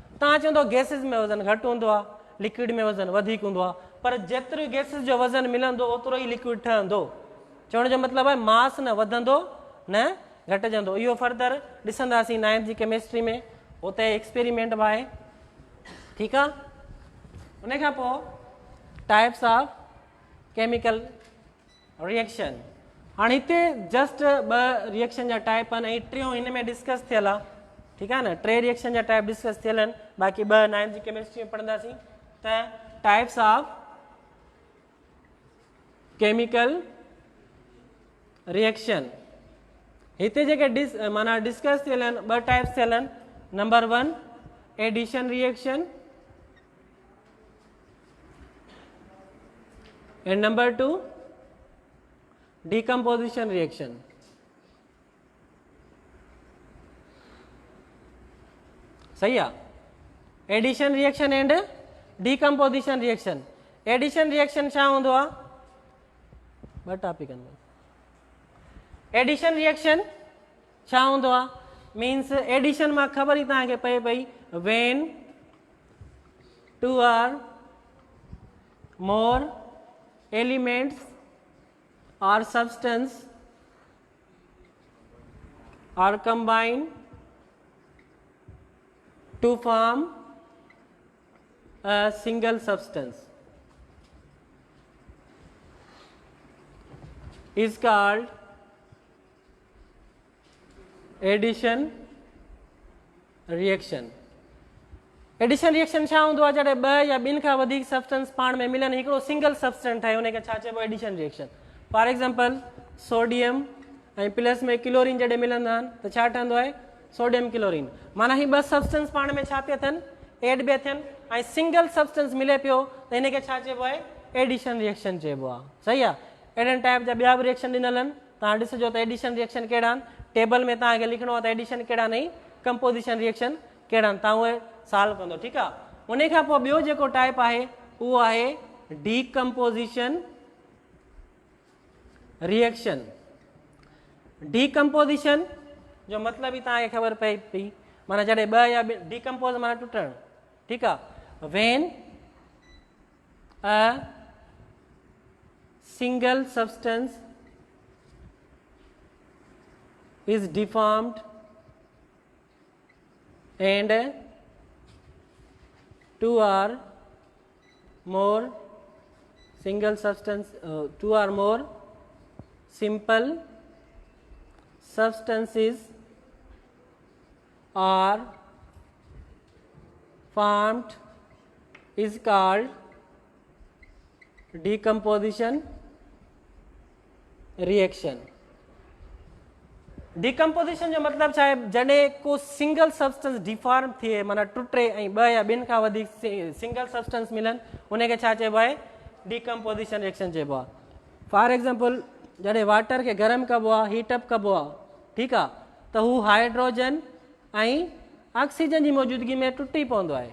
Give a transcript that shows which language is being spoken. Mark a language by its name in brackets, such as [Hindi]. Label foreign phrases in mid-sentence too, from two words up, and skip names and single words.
[Sindhi] तव्हां चवंदो गैसिस में वज़न घटि हूंदो आहे, लिक्विड में वज़न वधीक हूंदो आहे, पर जेतिरो गैसिस जो वज़न मिलंदो ओतिरो ई लिक्विड ठहंदो। चवण जो मतिलबु आहे मास न वधंदो न घटिजंदो। इहो फर्दर ॾिसंदासीं 9th जी केमिस्ट्री में, उते एक्सपेरिमेंट बि आहे, ठीकु आहे। [English] उन खां पोइ types of chemical reaction. [Sindhi] हाणे हिते जस्ट 2 रिएक्शन जा टाइप आहिनि ऐं 3 हिन में डिस्कस थियल आहे, ठीकु आहे न। 3 रिएक्शन जा टाइप डिस्कस थियल आहिनि, बाक़ी 2 9th जी केमिस्ट्री में पढ़ंदासीं। त [English] types of chemical reaction [Sindhi] हिते जेके माना डिस्कस थियल आहिनि 2 टाइप्स थियल आहिनि। [English] number 1 addition reaction and number 2 decomposition reaction। [Sindhi] सही आहे। [English] addition reaction and decomposition reaction. addition reaction [Sindhi] छा हूंदो आहे, 2 टॉपिक आहिनि। [English] addition reaction [Sindhi] छा हूंदो आहे, मीन्स एडिशन मां ख़बर ई तव्हांखे पए पई when [English] 2 or more elements or substance are combined to form a single substance is called addition reaction। [Sindhi] एडिशन रिएक्शन छा हूंदो आहे, जॾहिं 2 या 2 खां वधीक सब्सटेंस पाण में मिलनि हिकिड़ो [English] single substance [Sindhi] ठाहे, उनखे छा चइबो [English] addition reaction. for example [Sindhi] सोडियम ऐं प्लस में क्लोरीन जॾहिं मिलंदा आहिनि त छा ठहंदो आहे [English] sodium chlorine. [Sindhi] माना ही 2 सब्सटेंस पाण में छा पिया थियनि एड पिया थियनि ऐं [English] single substance [Sindhi] मिले पियो त हिनखे छा चइबो आहे [English] addition reaction [Sindhi] चइबो आहे। सही आहे। अहिड़े टाइप जा ॿिया बि रिएक्शन ॾिनल आहिनि, तव्हां ॾिसिजो त [English] addition reaction [Sindhi] कहिड़ा आहिनि। टेबल में तव्हांखे लिखणो आहे त एडिशन कहिड़ा नहीं, [English] composition reaction [Sindhi] कहिड़ा आहिनि, तव्हां उहे सॉल्व कंदो, ठीकु आहे। उन खां पोइ ॿियो जेको टाइप आहे उहो आहे [English] decomposition reaction. [Sindhi] डीकम्पोजिशन जो मतिलबु ई तव्हांखे ख़बर पए पई, माना जॾहिं 2 या डीकम्पोज माना टुटणु, ठीकु आहे। [English] when a single substance is deformed and 2 or more single substance 2 or more simple substances are formed is called decomposition reaction। [Sindhi] डिकम्पोजिशन जो मतिलबु छा आहे, जॾहिं को [English] single substance [Sindhi] डिफॉर्म थिए, माना टुटे ऐं ॿ या ॿिनि खां वधीक सिंगल सब्सटेंस मिलनि, उनखे छा चइबो आहे, [English] decomposition reaction [Sindhi] चइबो आहे। [English] for example [Sindhi] जॾहिं वाटर खे गरम कबो आहे, हीटअप कबो आहे, ठीकु आहे, त हू हाइड्रोजन ऐं ऑक्सीजन जी मौजूदगी में टुटी पवंदो आहे।